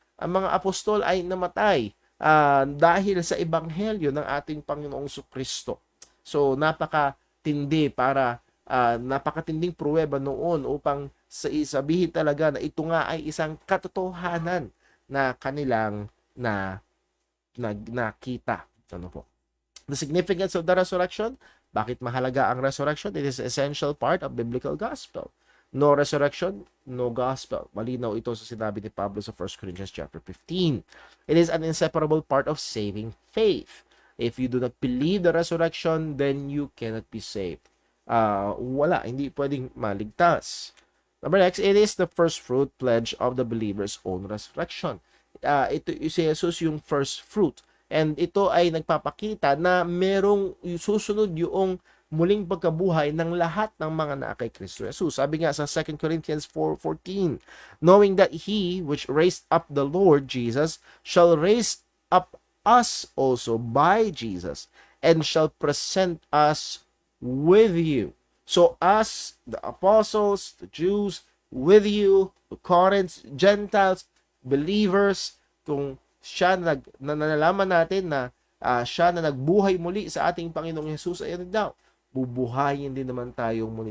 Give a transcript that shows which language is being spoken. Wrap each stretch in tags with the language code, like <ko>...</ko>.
<tl>Ang mga apostol ay namatay dahil sa ebanghelyo ng ating Panginoong Kristo. So napakatindi napakatinding pruweba noon upang sabihin talaga na ito nga ay isang katotohanan na kanilang nakita. Ano po?</tl> <en>The significance of the resurrection.</en> <tl>Bakit mahalaga ang resurrection?</tl> <en>It is an essential part of biblical gospel. No resurrection, no gospel.</en> <tl>Malinaw ito sa sinabi ni Pablo sa 1 Corinthians chapter 15.</tl> <en>It is an inseparable part of saving faith. If you do not believe the resurrection, then you cannot be saved.</en> <tl>Hindi pwedeng maligtas.</tl> <en>Number next, it is the first fruit pledge of the believer's own resurrection.</en> <tl>Ito si Jesus yung first fruit. And ito ay nagpapakita na merong susunod yung muling pagkabuhay ng lahat ng mga na kay Kristo Jesus. Sabi nga sa</tl> <en>2 Corinthians 4:14, knowing that He which raised up the Lord Jesus shall raise up us also by Jesus and shall present us with you. So us, the apostles, the Jews, with you, the Corinth, Gentiles, believers,</en> <tl>kung siya nalalaman natin na siya na nagbuhay muli sa ating Panginoong Jesus, ayun daw, bubuhayin din naman tayong muli.</tl>